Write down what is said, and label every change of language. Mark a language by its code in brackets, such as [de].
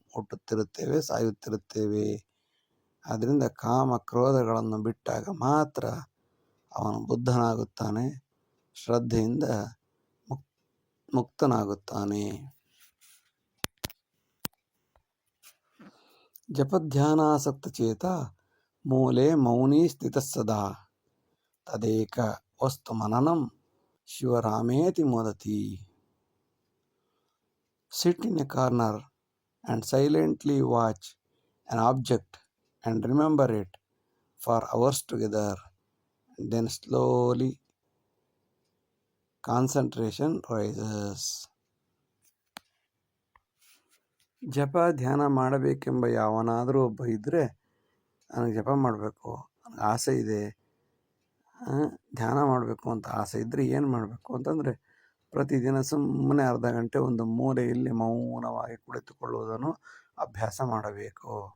[kn] ಹುಟ್ಟುತ್ತಿರುತ್ತೇವೆ, ಸಾಯುತ್ತಿರುತ್ತೇವೆ. ಆದ್ದರಿಂದ ಕಾಮ ಕ್ರೋಧಗಳನ್ನು ಬಿಟ್ಟಾಗ ಮಾತ್ರ ಅವನು ಬುದ್ಧನಾಗುತ್ತಾನೆ, ಶ್ರದ್ಧೆಯಿಂದ ಮುಕ್ತನಾಗುತ್ತಾನೆ. [sa] ಜಪಧ್ಯಾನಾಸಕ್ತ ಚೇತ ಮೂಲೆ ಮೌನಿ ಸ್ಥಿತಃ ಸದಾ ತದೇಕ ವಸ್ತು ಮನನಂ ಶಿವರಾಮೇತಿ ಮೋದತಿ. [en] Sit in a corner and silently watch an object and remember it for hours together. Then slowly concentration rises. [kn] ಜಪ ಧ್ಯಾನ ಮಾಡಬೇಕೆಂಬ ಯಾವನಾದರೂ ಒಬ್ಬ ಇದ್ದರೆ, ನನಗೆ ಜಪ ಮಾಡಬೇಕು, ನನಗೆ ಆಸೆ ಇದೆ, ಧ್ಯಾನ ಮಾಡಬೇಕು ಅಂತ ಆಸೆ ಇದ್ದರೆ ಏನು ಮಾಡಬೇಕು ಅಂತಂದರೆ, ಪ್ರತಿದಿನ ಸುಮ್ಮನೆ ಅರ್ಧ ಗಂಟೆ ಒಂದು ಮೂಲೆಯಲ್ಲಿ ಮೌನವಾಗಿ ಕುಳಿತುಕೊಳ್ಳುವುದನ್ನು ಅಭ್ಯಾಸ ಮಾಡಬೇಕು.